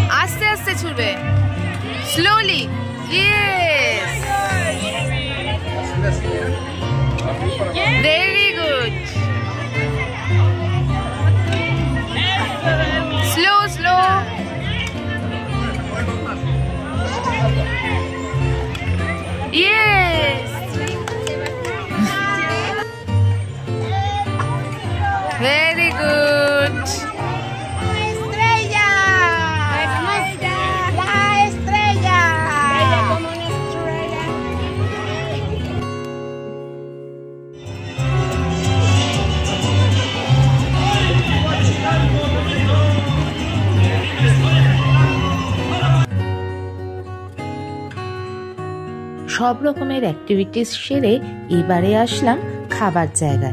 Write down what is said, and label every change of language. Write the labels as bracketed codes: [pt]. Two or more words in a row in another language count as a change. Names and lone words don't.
[bn] ছুটবে স্লোলি। [en] ইয়েস, Very good. Slow, slow. Yes. Very good. [es] Estrella. La estrella. Bella como una estrella. [bn] সব রকমের অ্যাক্টিভিটিস সেরে এবারে আসলাম খাবার জায়গায়।